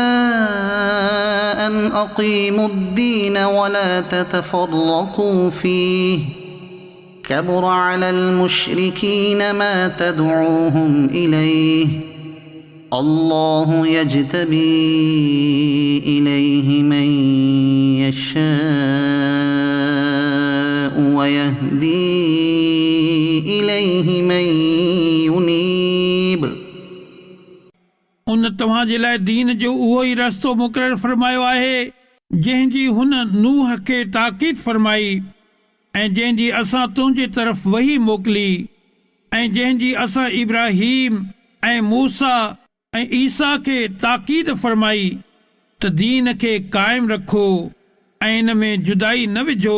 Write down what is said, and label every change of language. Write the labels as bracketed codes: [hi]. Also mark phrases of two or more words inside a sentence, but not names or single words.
[ar] أن أقيموا الدين ولا تتفرقوا فيه كبر على المشركين ما تدعوهم إليه الله يجتبي إليه من يشاء ويهدي إليه من ينيب [sd] उन तव्हां जे लाइ दीन जो उहो ई रस्तो मुक़ररु फरमायो आहे जंहिंजी हुन नूह खे ताक़ीद फरमाई ऐं जंहिंजी असां तुंहिंजे तरफ़ वही मोकिली ऐं जंहिंजी असां इब्राहीम ऐं मूसा ऐं ईसा खे ताक़ीद फरमाई त दीन खे क़ाइमु रखो ऐं इन में जुदाई न विझो।